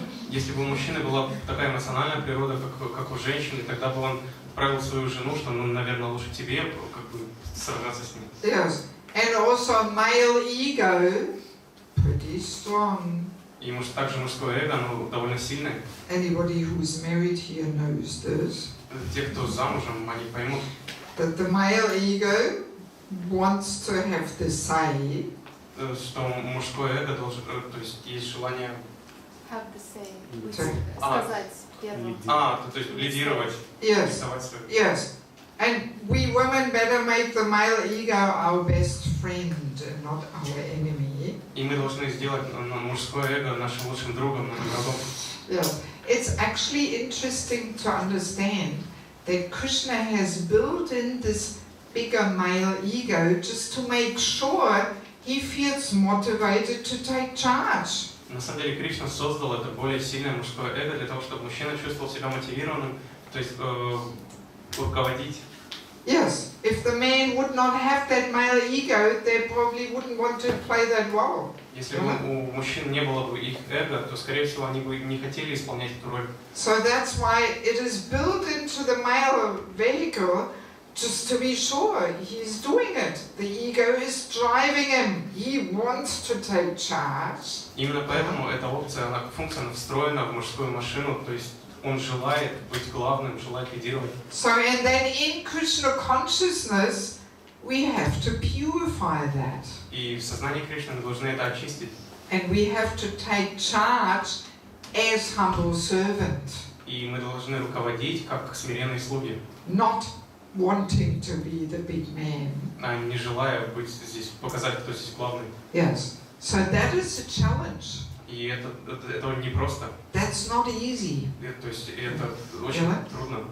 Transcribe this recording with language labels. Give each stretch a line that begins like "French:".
Russian: Если бы у мужчины была такая эмоциональная природа, как у женщины, тогда бы он отправил свою жену, что, наверное, лучше тебе как бы сражаться с ним.
English: Yes, and also male ego, pretty strong.
Russian: И также мужское эго, оно довольно сильное.
English: Anybody who's married here knows this.
Russian: Те, кто замужем, они поймут.
English: That the male ego wants to have the say.
Russian: Что мужское эго должен, то есть есть желание.
English: Have the say.
Russian: Сказать первым. То есть лидировать.
English: Yes. Yes. And we women better make the male ego our best friend and not our enemy.
Russian: И мы должны сделать мужское эго нашим лучшим другом, а не врагом.
English: Yeah. It's actually interesting to understand that Krishna has built in this bigger male ego just to make sure he feels motivated to take charge.
Russian: На самом деле Кришна создал это более сильное мужское эго для того, чтобы мужчина чувствовал себя мотивированным, то есть руководить.
English: Yes, if the man would not have that male ego, they probably wouldn't want to play that role.
Russian: Если бы у мужчин не было бы их эго, то, скорее всего, они бы не хотели исполнять эту роль.
English: So that's why it is built into the male vehicle, just to be sure he's doing it. The ego is driving him. He wants to take charge.
Russian: Именно поэтому эта опция, функция встроена в мужскую машину, то есть он желает быть главным, желает лидировать.
English: So and then in Krishna consciousness, we have to purify that.
Russian: И в сознании Кришны мы должны это очистить.
English: And we have to take charge as humble servant.
Russian: И мы должны руководить как смиренные слуги.
English: Not wanting to be the big man.
Russian: А не желая быть здесь, показать, кто здесь главный.
English: Yes. So that is a challenge.
Russian: И это непросто.
English: That's not easy.
Russian: То есть это очень трудно.